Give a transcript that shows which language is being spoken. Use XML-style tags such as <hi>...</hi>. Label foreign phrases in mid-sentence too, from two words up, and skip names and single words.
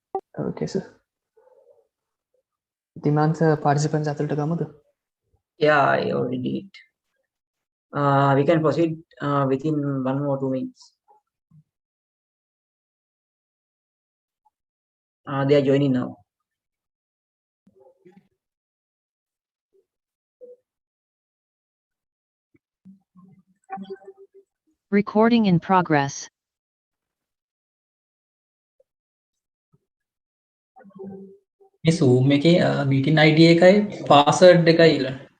<en>Okay, sir. Demand participants</en> <si>ඇතුළට ගමුද?</si> <en>Yeah, I already did it. We can proceed within 1 or 2 minutes. They are joining now. Recording in progress.</en> <si>මේ Zoom එකේ</si> <en>meeting ID</en> <si>එකයි password එකයි ඉල්ලන්න.</si>